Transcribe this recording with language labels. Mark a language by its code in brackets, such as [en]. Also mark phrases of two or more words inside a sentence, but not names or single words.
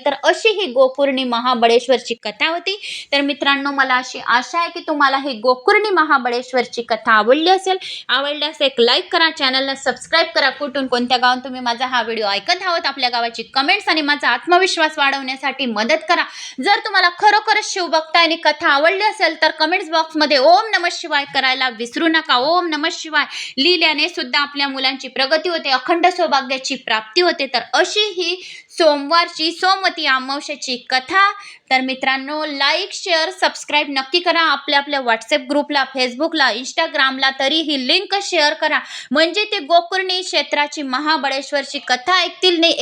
[mr] तर अशी ही गोकर्णी महाबळेश्वरची कथा होती. तर मित्रांनो, मला अशी आशा आहे की तुम्हाला ही गोकर्णी महाबळेश्वरची कथा आवडली असेल. आवडल्यास एक लाईक करा, चॅनलला सबस्क्राईब करा. कुठून कोणत्या गावात तुम्ही माझा हा व्हिडिओ ऐकत आहात, आपल्या गावाची कमेंट्स आणि माझा आत्मविश्वास वाढवण्यासाठी मदत करा. जर तुम्हाला खरोखरच शिवभक्त आणि कथा आवडली असेल तर कमेंट्स बॉक्समध्ये [sa] ओम नमः शिवाय [mr] करायला विसरू नका. [sa] ओम नमः शिवाय [mr] लिहिल्याने सुद्धा आपल्या मुलांची प्रगती होते, अखंड सौभाग्याची प्राप्ती होते. तर अशी ही सोमवारची सोमवती अमावस्येची कथा. तर मित्रांनो, [en] like share subscribe [mr] नक्की करा. आपल्या व्हॉट्सअप ग्रुपला, फेसबुकला, इंस्टाग्रामला तरी ही लिंक शेअर करा, म्हणजे ते गोकर्णी क्षेत्राची महाबळेश्वरची कथा ऐकतील नाही.